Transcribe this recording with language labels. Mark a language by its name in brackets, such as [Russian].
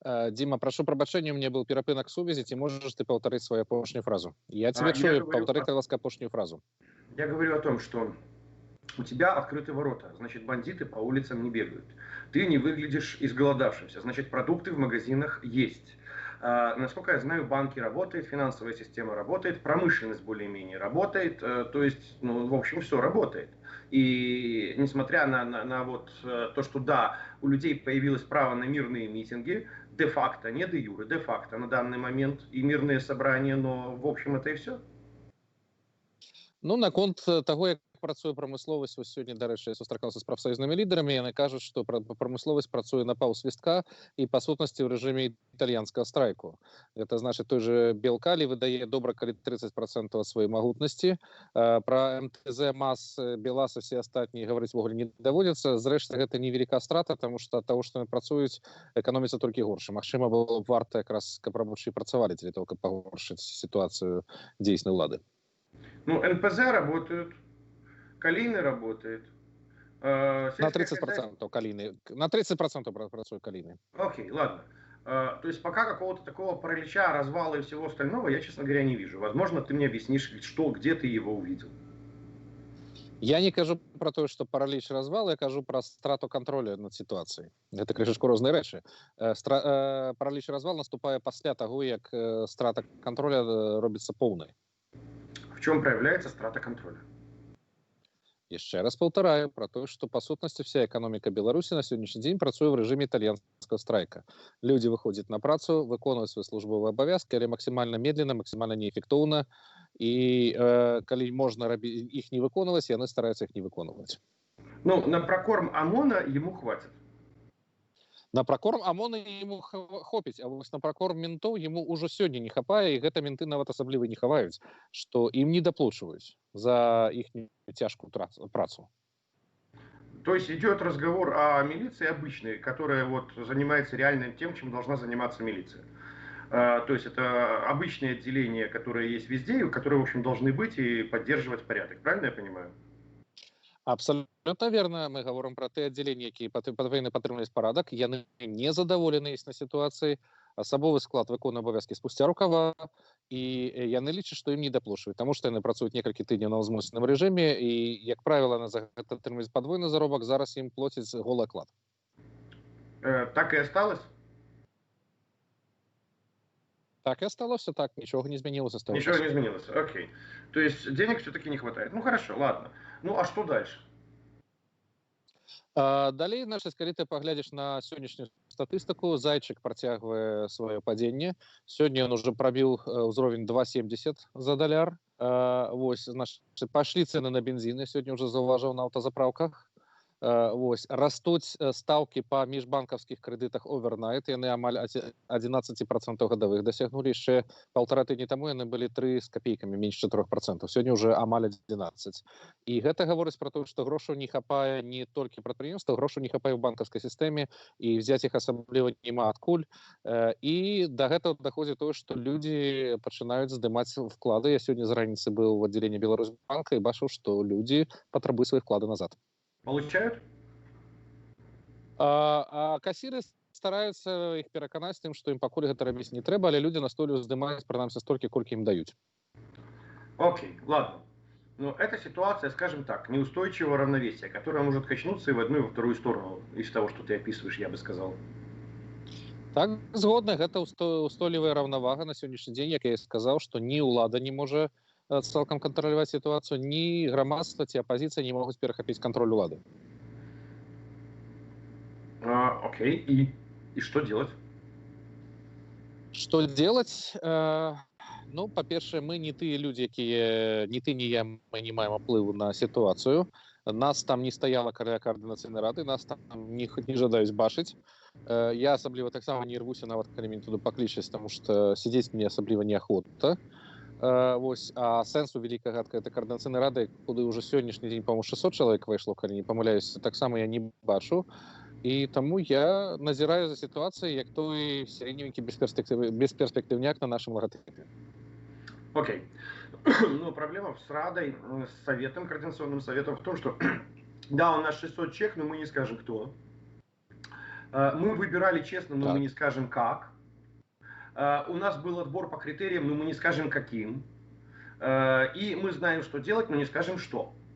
[Belarusian] Дима, прошу прабачэння, [Russian] у меня был [Belarusian] перапынак сувязі, ці можаш ты паўтарыць сваю апошнюю фразу? Я тебя чую, паўтары, ласка, апошнюю фразу. [Russian] Я говорю о том, что у тебя открыты ворота, значит, бандиты по улицам не бегают. Ты не выглядишь изголодавшимся, значит, продукты в магазинах есть. Насколько я знаю, банки работают, финансовая система работает, промышленность более-менее работает, то есть, ну, в общем, все работает. И несмотря на вот то, что да, у людей появилось право на мирные митинги, де-факто, не де-юре, де-факто на данный момент и мирные собрания, но в общем это и все. [Belarusian] Ну, наконт таго, як працуе прамысловасць, вось сёння, дарэчы, я сустракаўся з прафсаюзнымі лідарамі, яны кажуць, што прамысловасць працуе на паўсвістка і, па сутнасці, ў рэжыме італьянскага страйку. Гэта значыць, той же Белкалі выдае добра калі 30% ад сваёй магутнасці. Пра МТЗ, МАЗ, БелАЗ і все астатнія гаварыць увогуле не даводзіцца. Зрэшты, гэта невялікая страта, таму што ад таго, што яны працуюць, эканоміцца толькі горш. Магчыма, было б варта якраз, каб рабочыя працавалі для того, каб пагоршыць сітуацыю дзейснай улады. [Russian] Ну, НПЗ работают, Калины работает. [Belarusian] На 30% Калины. На 30% працуют Калины. [Russian] Окей, ладно. То есть пока какого-то такого паралича, развала и всего остального я, честно говоря, не вижу. Возможно, ты мне объяснишь, что, где ты его увидел. [Belarusian] Я не кажу про то, [Russian] что паралич развал, [Belarusian] я кажу про страту контроля над ситуацией. Это крышечку розныя рэчы. Паралич развал наступае пасля таго, як страта контроля робіцца поўнай. [Russian] В чем проявляется страта контроля? [Belarusian] Яшчэ раз паўтараю [Russian] про то, что по сутнасці вся экономика Беларуси на сегодняшний день працуе в режиме итальянского страйка. [Belarusian] Люди выходят на працу, выконваюць свои службовыя абавязкі, але максимально медленно, максимально неэффектыўна. И калі можна их не выконваць, яны стараются их не выконваць. [Russian] Ну, на прокорм ОМОНа ему хватит. [Belarusian] На прокорм ОМОНа ему хопіць, а вось на прокорм ментоў ему ўжо сёння не хапае, і гэта менты нават асабліва не хаваюць, што ім не даплачваюць за іхнюю цяжкую працу. [Russian] То есть идет разговор о милиции обычной, которая вот занимается реально тем, чем должна заниматься милиция. То есть это обычные отделения, которые есть везде, и которые, в общем, должны быть и поддерживать порядок. Правильно я понимаю? Абсолютно верно. Мы говорим про те отделения, [Belarusian] які павінны падтрымліваць парадак. Яны не задаволены існай сітуацыі. Асабовы склад выконвае абавязкі спусця рукава, і яны лічаць, што ім не даплачваюць, таму што яны працуюць некалькі тыдняў на ўзмоцненым рэжыме, і, як правіла, на за гэта атрымліваюць падвойны заробак, зараз ім плоцяць голы аклад. [Russian] Так и осталось? Так и осталось, так, ничего не изменилось. Ничего не изменилось, окей. То есть денег все-таки не хватает. Ну хорошо, ладно. Ну а что дальше? [Belarusian] Далей, значит, калі ты паглядзіш на сённяшнюю статыстыку, зайчык працягвае сваё падзенне. Сёння ён уже прабіў ўзровень 2,70 за даляр. Вось, значит, пашлі цэны на бензін, я сёння уже заўважыў на аўтазапраўках. Вось, растуць стаўкі па міжбанкаўскіх крэдытах овернайт, яны амаль 11% гадавых дасягнулі, яшчэ паўтара тыдні таму яны былі 3 з капейкамі, менш 4%, сёння уже амаль 11. І гэта гаворыць пра тое, што грошаў не хапае не толькі прадпрыемстваў, грошаў не хапае ў банкаўскай сістэме, і взяць іх асабліва няма адкуль. І да гэтага даходзіць тое, што людзі пачынаюць здымаць вклады. Я сёння з раніцы быў в аддзяленні Беларусьбанка і бачыў, што людзі патрабуюць свае вклады назад. [Russian] Получают? [Belarusian] А кассиры стараются их пераканаць тым, што ім пакуль гэта рабіць не трэба, але людзі настойваюць здымаць прынамсі столькі, колькі ім даюць. [Russian] Окей, ладно. Но это ситуация, скажем так, неустойчивого равновесия, которая может качнуться и в одну, и во вторую сторону из того, что ты описываешь, я бы сказал. [Belarusian] Так, згодна, гэта устойлівая раўнавага на сённяшні дзень, як я і сказаў, што ні ўлада не можа цалкам [Russian] контролировать ситуацию, ни громадство, ни оппозиция не могут перехопить контроль улады. Окей, и что делать? Что делать? [Belarusian] Ну, по-перше, мы не тыя люди, якія, ни ты, ни я, мы не маем уплыву на ситуацию. Нас там не стояла каля координацыйнай рады, нас там не жадаюць бачыць. Я асабліва таксама не рвуся, нават калі мяне туды паклічаць, [Russian] потому что сидеть мне [Belarusian] асабліва неахота. Вось, а сэнсу вялікага гэтай координацыйнай рады, куды уже сённяшні дзень, [Russian] по-моему, [Belarusian] 600 чалавек выйшло, калі не памыляюсь, таксама я не бачу. І таму я назіраю за сітуацыяй, як той сярэдненькі бесперспектыўняк на нашым лагатыпе. [Russian] Окей. Ну, проблема с Радой, с Советом, Координационным Советом в том, что да, у нас 600 человек, но мы не скажем, кто. Мы выбирали честно, но мы Так. не скажем как. У нас был отбор по критериям, но мы не скажем каким. И мы знаем, что делать, но не скажем что.